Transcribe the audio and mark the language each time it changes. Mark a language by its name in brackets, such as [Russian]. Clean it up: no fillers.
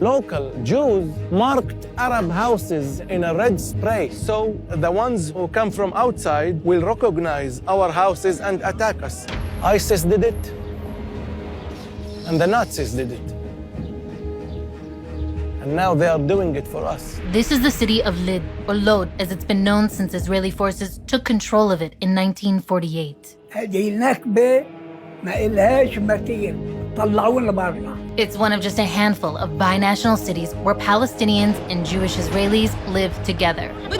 [English] Local Jews marked Arab houses in a red spray, so the ones who come from outside will recognize our houses and attack us. ISIS did it, and the Nazis did it. And now they are doing it for us. This is the city of Lid, or Lod, as it's been known since Israeli forces took control of it in 1948. [Arabic] هذه النكبة ما إلهاش مثيل طلعونا برا. [English] It's one of just a handful of binational cities where Palestinians and Jewish Israelis live together.